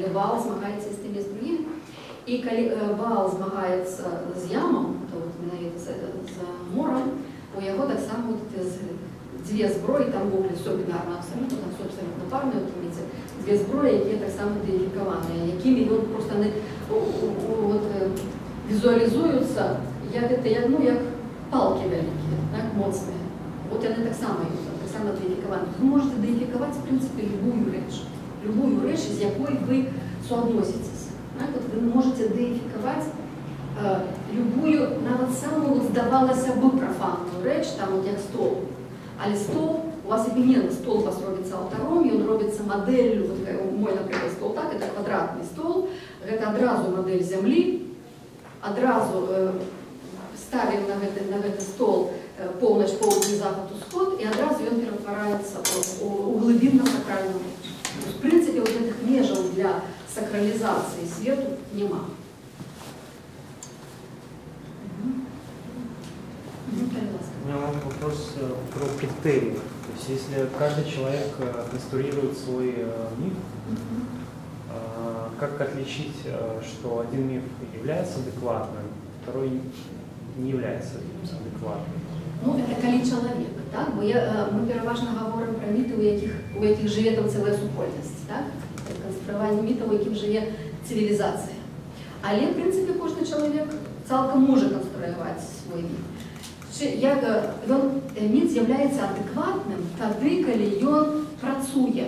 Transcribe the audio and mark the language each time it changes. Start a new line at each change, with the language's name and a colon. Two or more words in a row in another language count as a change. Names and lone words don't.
Belarusian: Але Ваал змагаецца з тымі з другімі. І калі Ваал змагаецца з Ямам, то вот менавіта з морам, у яго таксама дзве зброі, там вогуле все бінарна абсалютна, там все абсалютна парнае, дзве зброі, якія таксама ідэнтыфікаваныя, якімі ён проста візуалізуюцца як палкі вялікія, так, моцныя. Вот яны таксама дыфікаваны.
Russian: Вы можете
Belarusian: дыфікаваць,
Russian: в принципе,
Belarusian: любую рэч, з якой вы суадносіцеся. Вот
Russian: вы можете
Belarusian: дыфікаваць любую, нават самую, здавалася бы, профанную рэч, там, вот як стол. Але стол, у вас іменно стол у вас робіцца алтаром, ён робіцца мадэллю,
Russian: вот мой, например, стол так, это квадратный стол,
Belarusian: гэта адразу мадэль зямлі, адразу ставим на гэты стол поўнач, поўдзень, захад, усход, і адразу ён ператвараецца у глыбінна сакральную рэч.
Russian: В принципе,
Belarusian: вот гэтых межаў для сакралізацыі свету няма.
Russian: У меня вопрос про критерии. То есть, если каждый человек конструирует свой миф, как отличить, что один миф является адекватным, второй не является адекватным?
Belarusian: Ну, это калі чалавек, так? Бо мы пераважна гаворым пра міты, у якіх жыве там цэлая супольнасць, так? Канструяванне мітаў, у якім жыве цывілізацыя. Але, в прынцыпе, кожны чалавек цалкам можа канструяваць свой міт. Міт з'яўляецца адэкватным тады, калі ён працуе.